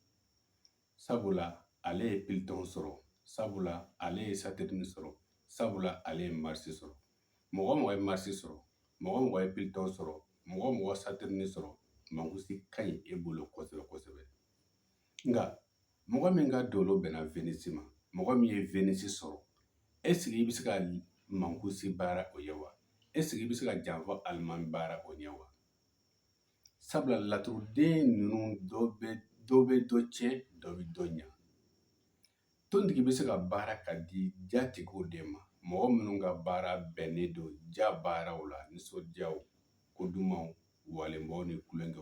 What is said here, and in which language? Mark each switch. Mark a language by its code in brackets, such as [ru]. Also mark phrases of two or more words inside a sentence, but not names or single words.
[bm] Sabula ale ye Piliton sɔrɔ, sabula ale ye Saturne sɔrɔ, sabula ale ye Mars sɔrɔ. Mɔgɔ mɔgɔ ye Mars sɔrɔ, mɔgɔ mɔgɔ ye Piliton sɔrɔ, mɔgɔ mɔgɔ Saturne sɔrɔ, Mankusi ka ɲi e bolo kosɛbɛ kosɛbɛ. Nka mɔgɔ min ka dolo bɛnna Venus ma, mɔgɔ min ye Venus sɔrɔ, [fr] est-ce que [bm] i bɛ se ka Mankusi baara o ye wa? [fr] Est-ce que [bm] i bɛ se ka janfa Alimami baara o ɲɛ wa? Sabula laturuden ninnu dɔ bɛ dɔ tiɲɛ, dɔ bɛ dɔ ɲa. Tontigi bɛ se ka baara ka di jatigiw de ma, mɔgɔ minnu ka baara bɛnnen don ja baaraw la, nisɔndiyaw, kodumanw, walenbaw ni kulonkɛw.